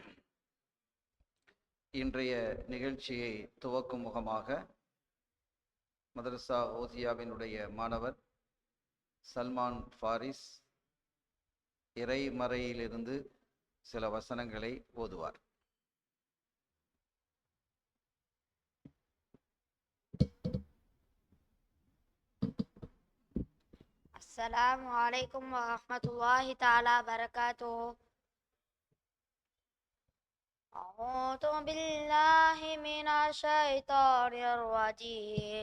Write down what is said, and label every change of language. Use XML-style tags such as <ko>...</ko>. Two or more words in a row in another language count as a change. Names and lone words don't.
<ta>இன்றைய நிகழ்ச்சியை துவக்கும் முகமாக மதரசா ஓசியாவினுடைய மாணவர் சல்மான் ஃபாரிஸ் இறைமறையிலிருந்து சில வசனங்களை ஓதுவார்.</ta> <ar>السلام عليكم ورحمة الله تعالى وبركاته. أعوذ بالله من الشيطان الرجيم.</ar>